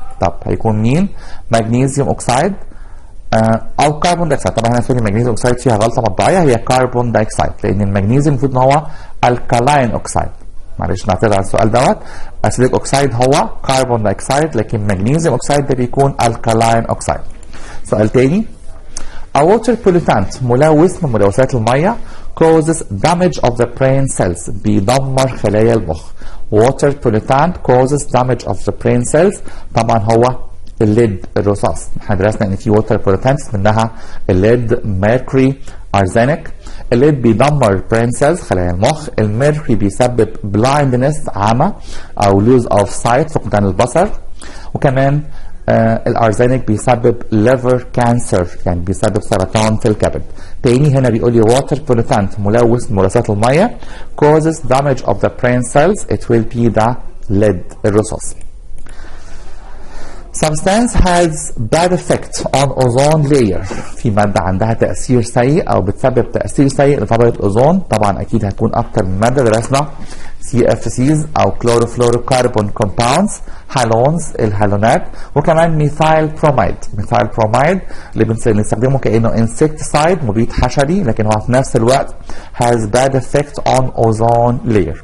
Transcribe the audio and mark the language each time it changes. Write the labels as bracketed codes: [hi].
[ar] طب هيكون مين؟ مغنيسيوم اوكسايد او كربون دايكسايد. طبعا هنا سوري المغنيسيوم اوكسايد فيها غلطه مطبعيه، هي كربون دايكسايد لان المغنيسيوم المفروض ان هو الكالاين اوكسايد. معلش نعتذر على السؤال دوت. اسيديك اوكسايد هو كربون دايكسايد، لكن مغنيسيوم اوكسايد ده بيكون الكالاين اوكسايد. سؤال تاني. [en] A water pollutant [ar] ملوث من ملوثات الميه [en] causes damage of the brain cells [ar] بيدمر خلايا المخ. [en] Water pollutant causes damage of the brain cells. [ar] طبعا هو الليد الرصاص. احنا درسنا ان في ووتر بولوتانتس منها الليد، ميركوري، ارزانيك. الليد بيدمر برين سيلز خلايا المخ، الميركوري بيسبب بلايندنس عمى او لوز اوف سايت فقدان البصر، وكمان الارزانيك بيسبب ليفر كانسر يعني بيسبب سرطان في الكبد. تاني هنا بيقول لي ووتر بولوتانت ملوث من ملوثات الميه [en] causes damage of the brain cells it will be the lead [ar] الرصاص. [en] Substance has bad effect on ozone layer. [ar] في مادة عندها تأثير سيء أو بتسبب تأثير سيء لطبقة الأوزون. طبعا أكيد هتكون أكتر من مادة درسنا CFCs أو كلوروفلوروكربون كومباوندز، هالونز الهالونات، وكمان ميثايل بروميد. ميثايل بروميد اللي بنستخدمه كأنه انسكتسايد مبيد حشري، لكن هو في نفس الوقت [en] has bad effect on ozone layer.